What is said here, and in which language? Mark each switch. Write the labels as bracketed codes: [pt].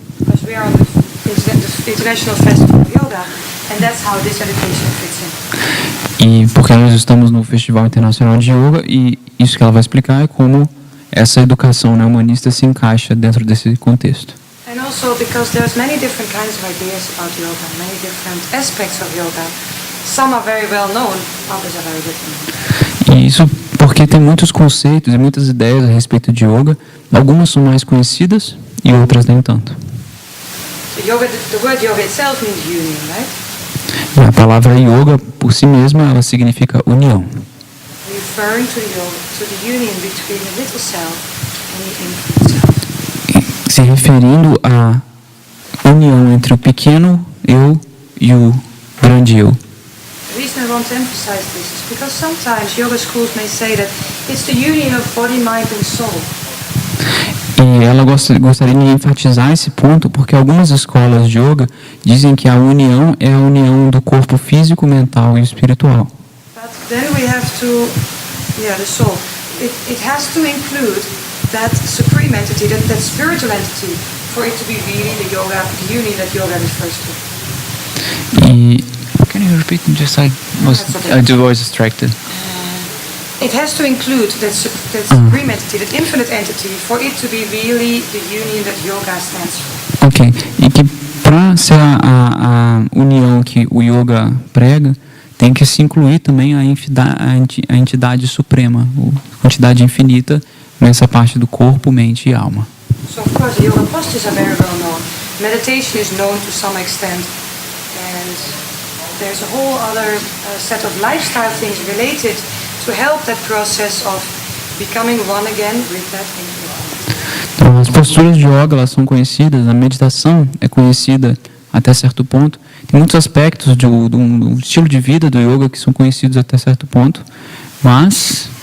[en] Because we are on the International Festival of Yoga, and that's how this education fits in. [pt] E porque nós estamos no Festival Internacional de Yoga, e isso que ela vai explicar é como essa educação neo-humanista se encaixa dentro desse contexto. [en] And also because there's many different kinds of ideas about yoga, many different aspects of yoga. Some are very well known, others are very little known. [pt] E isso porque tem muitos conceitos e muitas ideias a respeito de yoga. Algumas são mais conhecidas e outras nem tanto. [en] So yoga, the word yoga itself means union, right? [pt] E a palavra yoga por si mesma ela significa união. [en] Referring to the union between the little self and the infinite self. [pt] Se referindo à união entre o pequeno eu e o grande eu. [en] The reason I want to emphasize this is because sometimes yoga schools may say that it's the union of body, mind and soul. [pt] E ela gostaria de enfatizar esse ponto porque algumas escolas de yoga dizem que a união é a união do corpo físico, mental e espiritual. [en] But then we have to, the soul. It has to include that supreme entity, that spiritual entity, for it to be really the yoga, the union that yoga refers to. E can you repeat? Just I was distracted. It has to include that supreme entity, that infinite entity, for it to be really the union that yoga stands for. Ok. [pt] E que para ser a união que o yoga prega, tem que se incluir também a entidade suprema, a entidade infinita nessa parte do corpo, mente e alma. [en] So of course the yoga postures are very well known. Meditation is known to some extent, and there's a whole other set of lifestyle things related to help that process of becoming one again with that infinite. [pt] Então, as posturas de yoga elas são conhecidas, a meditação é conhecida até certo ponto. Tem muitos aspectos do estilo de vida do yoga que são conhecidos até certo ponto, mas